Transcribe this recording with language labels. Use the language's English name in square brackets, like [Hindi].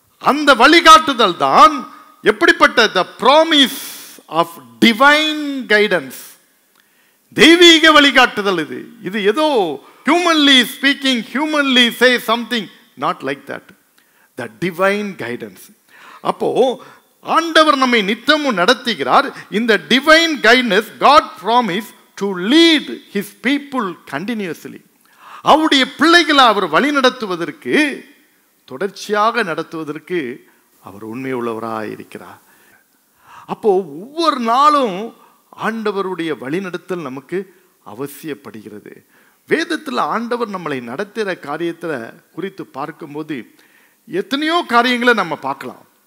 [Tamil] அந்த வழிகாட்டுதல் தான் எப்படிப்பட்ட [English] the promise of divine guidance, [Tamil] தெய்வீக வழிகாட்டுதல். இது ஏதோ [English] humanly speaking, humanly say something, not like that. The divine guidance. [Tamil] அப்போ ஆண்டவர் நம்மை நித்தமும் நடத்துகிறார். இந்த [English] divine guidance God promised to lead his people continuously. [Tamil] அவருடைய பிள்ளைகளை அவர் வழி நடத்துவதற்கு, தொடர்ச்சியாக நடத்துவதற்கு அவர் உண்மை உள்ளவராக இருக்கிறார். அப்போ ஒவ்வொரு நாளும் ஆண்டவருடைய வழிநடத்தல் நமக்கு அவசியப்படுகிறது. வேதத்தில் ஆண்டவர் நம்மளை நடத்துகிற காரியத்தில் குறித்து பார்க்கும்போது எத்தனையோ காரியங்களை நம்ம பார்க்கலாம்.